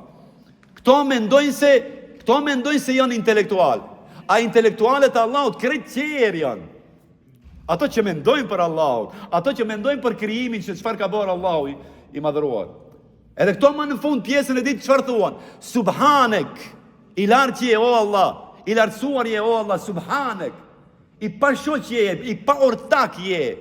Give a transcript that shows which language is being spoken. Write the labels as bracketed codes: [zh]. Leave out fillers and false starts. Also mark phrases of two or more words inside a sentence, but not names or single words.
[sq] Këto mendojnë se janë intelektual. A intelektualet e Allahut krejt qerë janë. Ato që mendojnë për Allahut, ato që mendojnë për krijimin se çfarë ka bërë Allahu i madhëruar. Edhe këto më në fund pjesën e ditë çfarë thuan? Subhanek, i lartë je o Allah, i lartësuar je o Allah, subhanek, i pa shoq je, i pa ortak je.